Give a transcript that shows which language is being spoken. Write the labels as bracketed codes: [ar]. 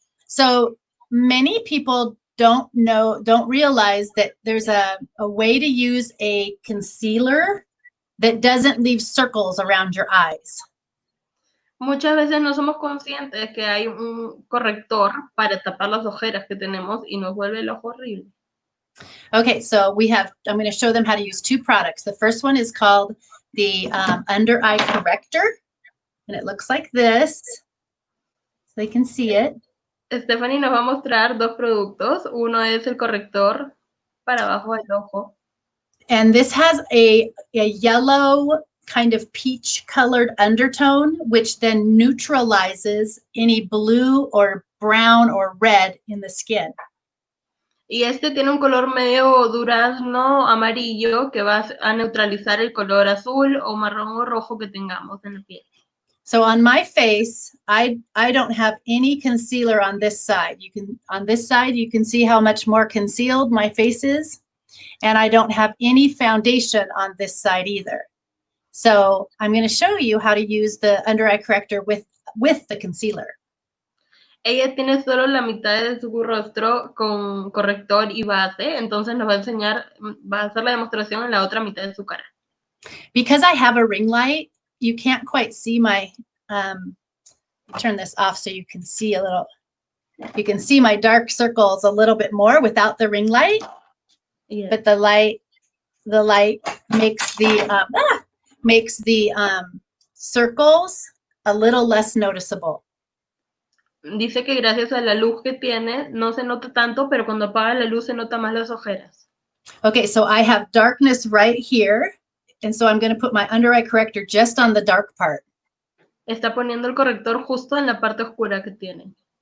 [en] So many people don't realize that there's a way to use a concealer that doesn't leave circles around your eyes. [es] Muchas veces no somos conscientes que hay un corrector para tapar las ojeras que tenemos y nos vuelve el ojo horrible. [en] Okay, so I'm going to show them how to use 2 products. The first one is called the Under Eye Corrector, and it looks like this. So they can see it. [es] Stephanie nos va a mostrar 2 productos. Uno es el corrector para abajo del ojo. [en] And this has a yellow kind of peach colored undertone, which then neutralizes any blue or brown or red in the skin. [es] Y este tiene un color medio durazno amarillo que va a neutralizar el color azul o marrón o rojo que tengamos en la piel. [en] So on my face, I don't have any concealer on this side. On this side, you can see how much more concealed my face is. And I don't have any foundation on this side either. So I'm going to show you how to use the under eye corrector with the concealer. [es] Ella tiene solo la mitad de su rostro con corrector y base, entonces nos va a enseñar, va a hacer la demostración en la otra mitad de su cara. [en] Because I have a ring light, you can't quite see my, turn this off so you can see a little, you can see my dark circles a little bit more without the ring light. Yes. But the light makes the circles a little less noticeable. [es] Dice que gracias a la luz que tiene no se nota tanto, pero cuando apaga la luz se nota más las ojeras. [en] Okay, so I have darkness right here, and so I'm going to put my under eye corrector just on the dark part. [es] Está poniendo el corrector justo en la parte oscura que tiene.